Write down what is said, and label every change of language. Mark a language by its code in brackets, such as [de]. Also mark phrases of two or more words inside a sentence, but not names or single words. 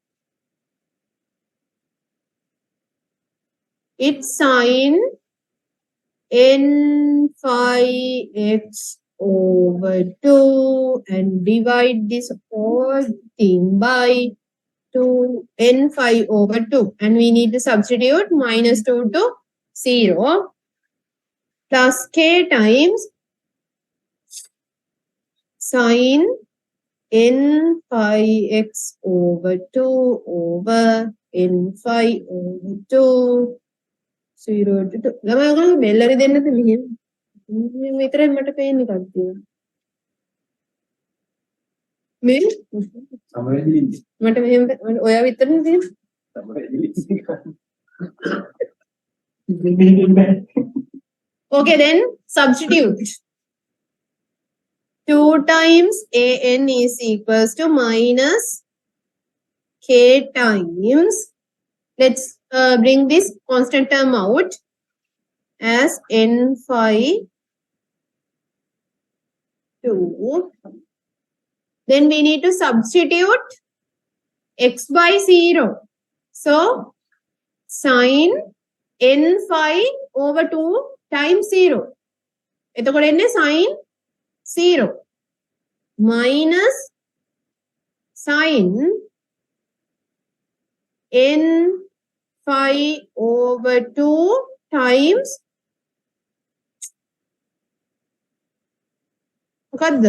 [en] It's sine n phi x over 2 and divide this whole thing by 2 n phi over 2 and we need to substitute minus 2 to 0 plus k times sine n phi x over 2 over n phi over 2 0 to 2. [si] ළමයි ඔයගොල්ලෝ බෙල්ලරි දෙන්නද මෙහෙම? විතරයි මට පේන්නේ කට්ටිය. මේ මට මෙහෙම ඔයා විතරනේ තියෙන්නේ. [en] Okay, then substitute. 2 times an is equals to minus k times. Let's bring this constant term out as n phi 2. Then we need to substitute x by 0. So sin n phi over 2 times 0. [si] එතකොට එන්නේ [en] sin 0 minus sin n phi over 2 times [si] මොකද්ද?